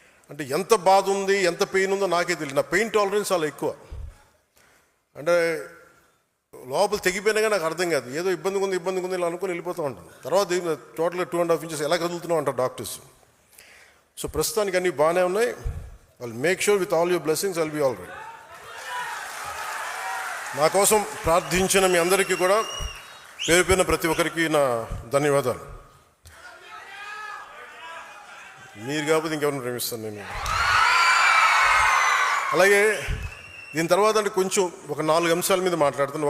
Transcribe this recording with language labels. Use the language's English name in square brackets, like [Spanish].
[Telugu] అంటే ఎంత బాధ ఉంది, ఎంత పెయిన్ ఉందో నాకే తెలియదు. నా పెయిన్ టాలరెన్స్ చాలా ఎక్కువ. అంటే లోపల తెగిపోయినాగా నాకు అర్థం కాదు, ఏదో ఇబ్బందిగా ఉంది ఇలా అనుకుని వెళ్ళిపోతూ ఉంటాను. తర్వాత టోటల్గా 2.5 ఇంచెస్ ఎలా కదులుతున్నావు అంటారు డాక్టర్స్. సో ప్రస్తుతానికి అన్నీ బాగానే ఉన్నాయి. [English] I'll make sure with all your blessings I'll be all right. [Telugu] నా కోసం ప్రార్థించిన మీ అందరికీ కూడా పేరు పేరున ప్రతి ఒక్కరికి నా ధన్యవాదాలు. మీరు కాకపోతే ఇంకెవరిని ప్రేమిస్తాను నేను. అలాగే దీని తర్వాత అంటే కొంచెం ఒక 4 అంశాల మీద మాట్లాడుతాను.